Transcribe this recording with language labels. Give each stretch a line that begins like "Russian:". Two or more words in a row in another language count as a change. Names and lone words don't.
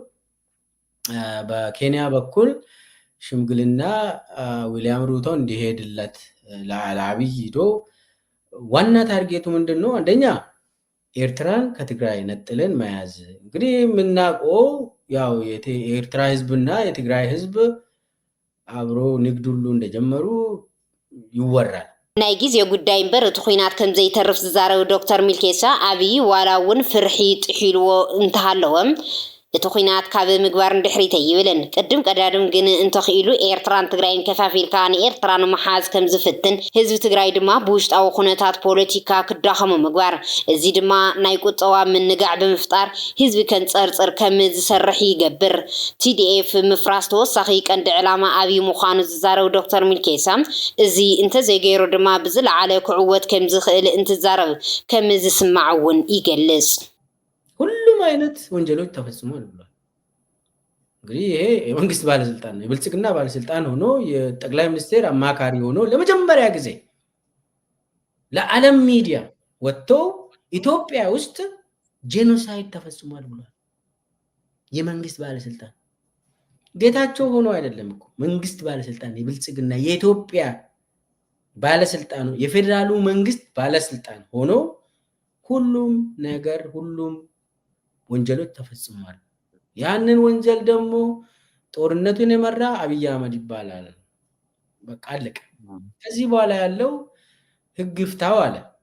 Amharic: በኬንያ በኩል ሽምግልና ዊሊያም ሩቶ እንዲሄድለት ለአብይ ሄዶ ዋና ታርጌቱ ምንድነው? አንደኛ ኤርትራን ከትግራይ ነጥለን መያዝ። እንግዲህ የምናውቀው ያው የኤርትራ ህዝብና የትግራይ ህዝብ አብሮ ንግድ ሁሉ እንደጀመሩ ይወራል።
Tigrinya: ናይ ጊዜ ጉዳይ እምበር እቲ ኩናት ከም ዘይተርፍ ዝዛረቡ ዶክተር ሚልኬሳ ኣብይ ዋላ እውን ፍርሒ ጥሒልዎ እንተሃለወም እቲ ኩናት ካብ ምግባር እንድሕሪተ ይብልን ቅድም ቀዳድም ግን እንተኽኢሉ ኤርትራን ትግራይን ከፋፊልካ ንኤርትራ ንምሓዝ ከም ዝፍትን ህዝቢ ትግራይ ድማ ብውሽጣዊ ኩነታት ፖለቲካ ክዳኸሙ ምግባር እዚ ድማ ናይ ቁጠባ ምንጋዕ ብምፍጣር ህዝቢ ከንፀርፅር ከም ዝሰርሕ ይገብር TDF ምፍራስ ተወሳኺ ቀንዲ ዕላማ ኣብይ ምዃኑ ዝዛረብ ዶክተር ሚልኬሳ እዚ እንተዘይገይሩ ድማ ብዝለዓለ ክዕወት ከም ዝኽእል እንትዛረብ ከም ዝስማዕ እውን ይገልጽ
Amharic: ሁሉም አይነት ወንጀሎች ተፈጽሟል ብሏል። እንግዲህ ይሄ የመንግስት ባለስልጣን ነው የብልጽግና ባለስልጣን ሆኖ የጠቅላይ ሚኒስቴር አማካሪ ሆኖ ለመጀመሪያ ጊዜ ለዓለም ሚዲያ ወጥቶ ኢትዮጵያ ውስጥ ጄኖሳይድ ተፈጽሟል ብሏል። የመንግስት ባለስልጣን ጌታቸው ሆኖ አይደለም እኮ መንግስት ባለስልጣን የብልጽግና የኢትዮጵያ ባለስልጣን የፌደራሉ መንግስት ባለስልጣን ሆኖ ሁሉም ነገር ሁሉም ወንጀሎች ተፈጽሟል። ያንን ወንጀል ደግሞ ጦርነቱን የመራ አብይ አህመድ ይባላል። በቃ አለቀ። ከዚህ በኋላ ያለው ህግ ይፍታው አለ።